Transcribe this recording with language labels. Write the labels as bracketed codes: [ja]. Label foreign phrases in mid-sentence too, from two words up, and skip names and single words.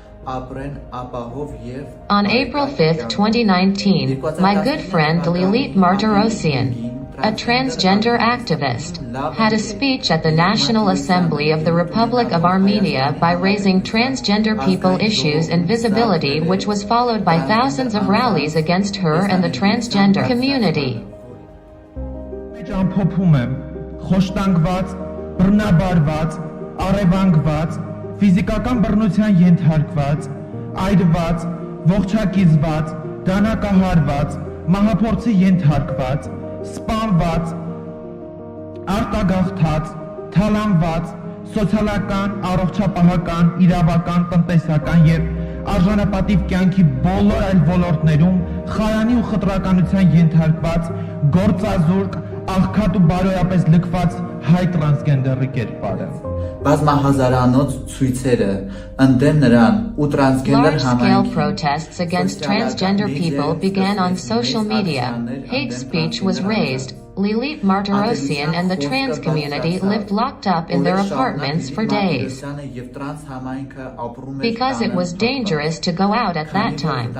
[en] On April 5, 2019, my good friend Lgbt Martyrosian, a transgender activist, had a speech at the National Assembly of the Republic of Armenia by raising transgender people issues and visibility, which was followed by thousands of rallies against her and the transgender community. [hy] Ֆիզիկական բռնության ենթարկված, այրված, ողջակիզված, դանակահարված, մահափորձի ենթարկված, սպանված, արտագաղթած, թալանված, սոցիալական, առողջապահական, իրավական, տնտեսական եւ արժանապատիվ կյանքի բոլոր այլ ոլորտներում խարանի ու խտրականության ենթարկված, գործազուրկ, աղքատ ու բարոյապես լքված հայ տրանսգենդերի կերպարը։ [en] Large-scale protests against transgender people began on social media. Hate speech was raised. Lgbt Martyrosian and the trans community lived locked up in their apartments for days because it was dangerous to go out at that time.